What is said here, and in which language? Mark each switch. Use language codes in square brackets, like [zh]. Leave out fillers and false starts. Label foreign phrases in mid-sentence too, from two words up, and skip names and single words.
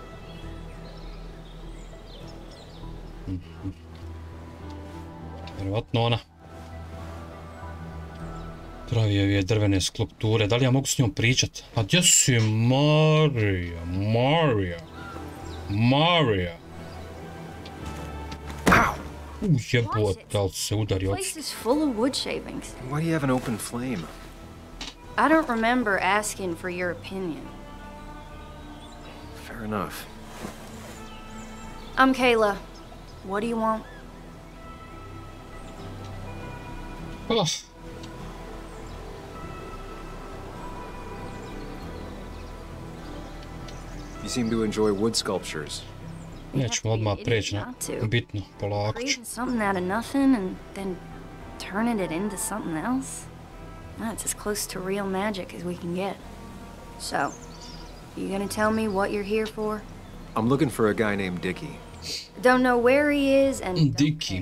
[bs] Vjerovatno ona pravi ove drvene skulpture. Da li ja mogu s njom pričat? A gdje si Marija? Marija. Jebote, ali se udari od... [en] The place is full of wood shavings. Why do you have an open flame? I don't remember asking for your opinion. Fair enough. I'm Kayla. What do you want? You seem to enjoy wood sculptures. [bs] Nećemo odmah preći na bitno, polako ću. [en] Creating something out of nothing and then turning it into something else? That's as close to real magic as we can get. So, you gonna tell me what you're here for? I'm looking for a guy named Dickie. Don't know where he is and don't Dickie.